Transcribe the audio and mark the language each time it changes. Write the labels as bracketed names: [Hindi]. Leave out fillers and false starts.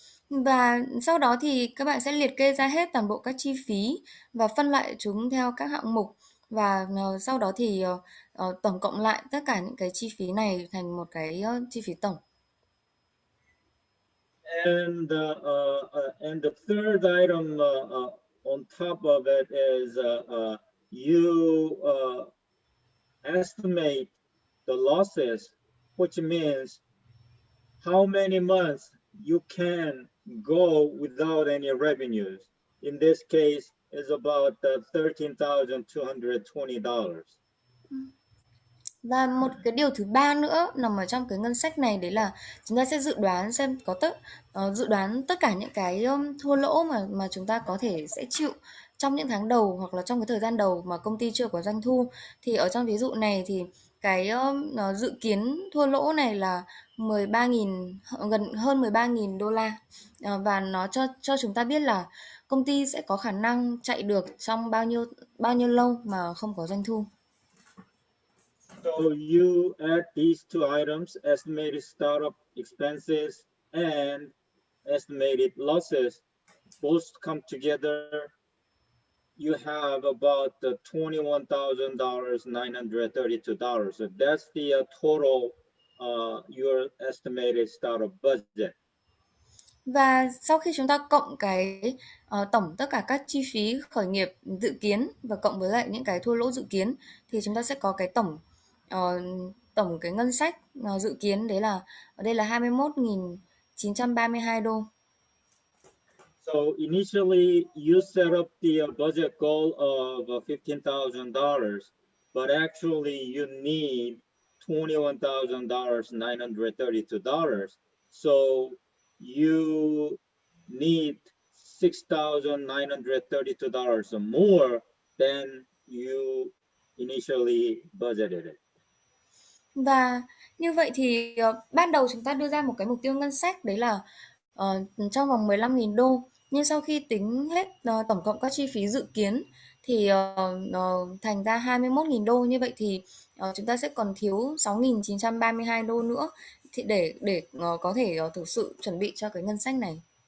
[Vietnamese] Và sau đó thì các bạn sẽ liệt kê ra hết toàn bộ các chi phí và phân loại chúng theo các hạng mục, và sau đó thì tổng cộng lại tất cả những cái chi phí này thành một cái chi phí tổng. [English] And the third item on top of it is you estimate the losses, which means how many months you can go without any revenues. In this case, is about $13,220. [Vietnamese] Và một cái điều thứ ba nữa nằm ở trong cái ngân sách này, đấy là chúng ta sẽ dự đoán xem dự đoán tất cả những cái thua lỗ mà chúng ta có thể sẽ chịu trong những tháng đầu hoặc là trong cái thời gian đầu mà công ty chưa có doanh thu. Thì ở trong ví dụ này thì cái dự kiến thua lỗ này là 13.000, gần hơn 13.000 đô la. Và nó cho chúng ta biết là công ty sẽ có khả năng chạy được trong bao nhiêu lâu mà không có doanh thu. [English] So you add these two items, estimated startup expenses and estimated losses, both come together. You have about $21,932. So that's the total your estimated startup budget. [Vietnamese] Và sau khi chúng ta cộng cái tổng tất cả các chi phí khởi nghiệp dự kiến và cộng với lại những cái thua lỗ dự kiến thì chúng ta sẽ có cái tổng tổng cái ngân sách dự kiến đấy là ở đây là 21.932 đô. [English] So initially, you set up the budget goal of $15,000, but actually you need $21,932. So you need $6,932 more than you initially budgeted it. [Vietnamese] Và như vậy thì ban đầu chúng ta đưa ra một cái mục tiêu ngân sách đấy là trong vòng 15.000 đô. Nhưng sau khi tính hết tổng cộng các chi phí dự kiến thì thành ra 21.000 đô. Như vậy thì chúng ta sẽ còn thiếu 6.932 đô nữa thì để có thể thực sự chuẩn bị cho cái ngân sách này.